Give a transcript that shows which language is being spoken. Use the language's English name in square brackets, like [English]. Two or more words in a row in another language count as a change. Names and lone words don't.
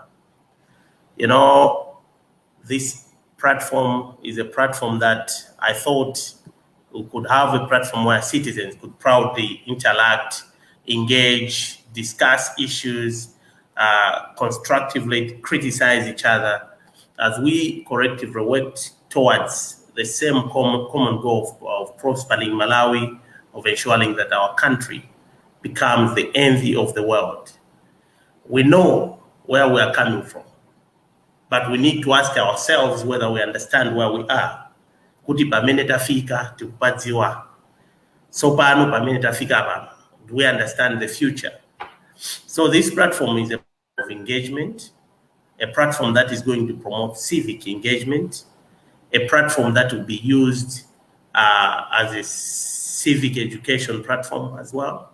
[English] You know, this platform is a platform that I thought we could have a platform where citizens could proudly interact, engage, discuss issues, constructively criticize each other as we collectively work towards the same common goal of prospering Malawi, of ensuring that our country becomes the envy of the world. We know where we are coming from, but we need to ask ourselves whether we understand where we are. [Nyanja] Kuti pamene tafika tikupadziwa. So pano pamene tafika pano. [English] Do we understand the future? So this platform is a platform of engagement, a platform that is going to promote civic engagement, a platform that will be used as a civic education platform as well.